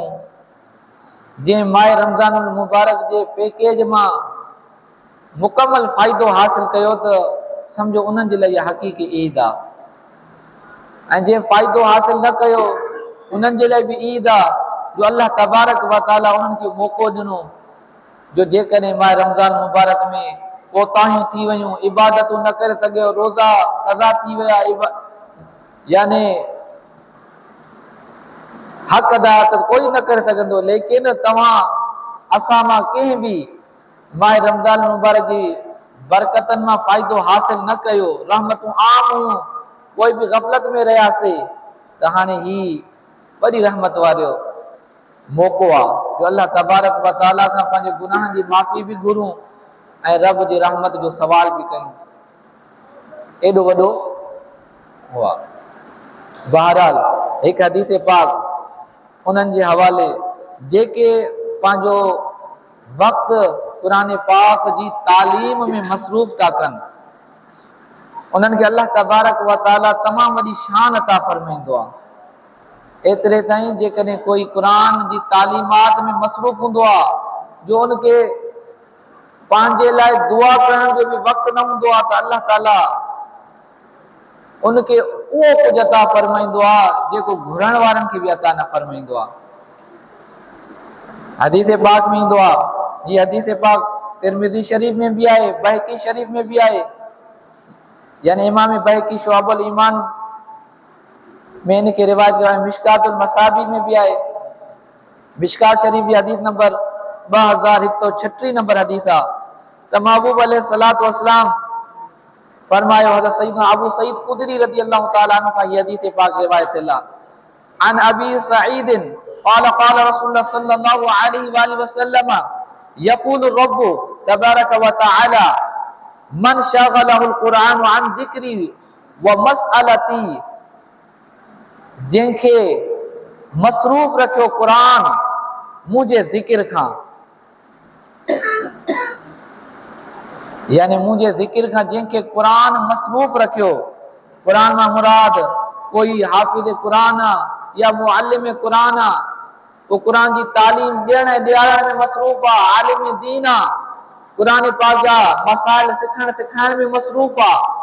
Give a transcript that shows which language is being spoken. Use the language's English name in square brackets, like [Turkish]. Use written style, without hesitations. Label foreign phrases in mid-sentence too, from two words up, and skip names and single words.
[Sindhi] जंहिं माह रमज़ान मुबारक जे पैकेज मां मुकमल फ़ाइदो हासिल कयो त सम्झो उन्हनि जे लाइ इहा हक़ीक़ी ईद आहे। ऐं जंहिं फ़ाइदो हासिल न कयो उन्हनि जे लाइ बि ईद आहे जो [Arabic] الله تبارك وتعالى [Sindhi] उन्हनि खे मौक़ो ॾिनो जो जेकॾहिं माह रमज़ान मुबारक में कोताहियूं थी वयूं, इबादतूं न करे सघियो, रोज़ा क़ज़ा थी विया, यानी हक़ अदा त कोई न करे सघंदो, लेकिन तव्हां असां मां कंहिं बि माह रमज़ान मुबारक जी बरकतनि मां फ़ाइदो हासिल न कयो, रहमतूं आम हुयूं, कोई बि ग़फ़लत में रहियासीं, त हाणे ही वॾी रहमत वारो मौक़ो आहे जो [Arabic] الله تبارك وتعالى [Sindhi] खां पंहिंजे गुनाहनि जी माफ़ी बि घुरूं ऐं रब जी रहमत जो सवाल बि कयूं। एॾो वॾो हुआ। बहरहाल हिकु हदीस पाक उन्हनि जे हवाले जेके पंहिंजो वक़्तु क़ुरान पाक जी तालीम में मसरूफ़ था कनि, उन्हनि खे [Arabic] الله تبارك وتعالى [Sindhi] तमामु वॾी शान अता फ़रमाईंदो आहे। एतिरे ताईं जेकॾहिं कोई क़ुरान जी तालीमात में मसरूफ़ हूंदो आहे जो उनखे पंहिंजे लाइ दुआ करण जो बि वक़्तु न हूंदो आहे, त अल्लाह ताला उनखे उहो कुझु अता फ़रमाईंदो आहे जेको घुरण वारनि खे बि अता न फ़रमाईंदो आहे। हदीस पाक में ईंदो आहे, [Urdu] یہ حدیث پاک ترمذی شریف میں بھی آئے، بہکی شریف میں بھی آئے، یعنی امام بہکی شعب الایمان میں انکے روایت کریں، مشکات المصابی میں بھی آئے، مشکات شریف بھی حدیث نمبر 2136 نمبر حدیث آہے. ت محبوب [Arabic] عليه الصلاة والسلام [Urdu] فرمایو، حضرت سیدنا ابو سعید خدری [Arabic] رضي الله تعالى عنه [Urdu] کا یہ حدیث پاک روایت ہے. [Arabic] عن أبي سعيد قال قال رسول الله صلى الله عليه وسلم يقول رب تبارك وتعالى من شغله القرآن عن ذكري ومسألتي, [Sindhi] जंहिंखे मसरूफ़ रखियो क़ुरान मुंहिंजे ज़िक्र खां, यानी मुंहिंजे ज़िक्र खां जंहिंखे क़ुरान मसरूफ़ रखियो, क़ुरान मां मुराद कोई हाफ़िज़ क़ुरान आहे या मुअल्लिम क़ुरान आहे, को क़ुरान जी तालीम ॾियण ऐं ॾियारण में मसरूफ़ आहे, आलिम दीन आहे, क़ुरान पाक जा मसाइल सिखण सिखाइण में मसरूफ़ आहे,